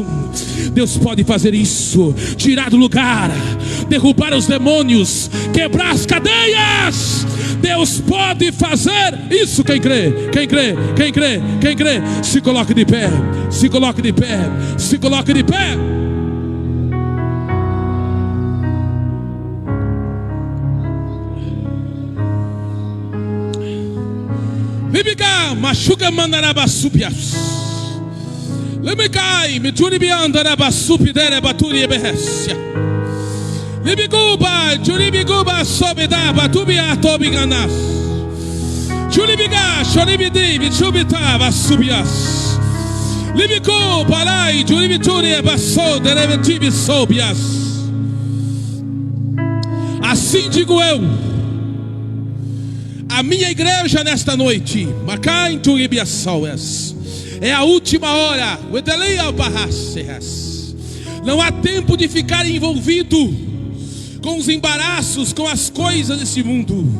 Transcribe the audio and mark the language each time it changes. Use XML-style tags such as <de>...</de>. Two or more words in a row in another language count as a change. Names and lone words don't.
<pt>Deus pode fazer isso, tirar do lugar, derrubar os demônios, quebrar as cadeias. Deus pode fazer isso. Quem crê? Quem crê? Quem crê? Quem crê? Se coloque de pé. Se coloque de pé. Se coloque de pé. Libiga machuca mandarabasupias. Limikai mituribiandarabasupi dere baturi ebehesia. Libiguba juribiguba sobeda batubia tobiganas. Chulibiga, choribidi, bichubita, basubias. Libico, palai, chulibituri, basso, derevetibi, sobias. Assim digo eu, a minha igreja nesta noite, Macai, Turibiassauas, é a última hora. Não há tempo de ficar envolvido com os embaraços, com as coisas desse mundo.</pt>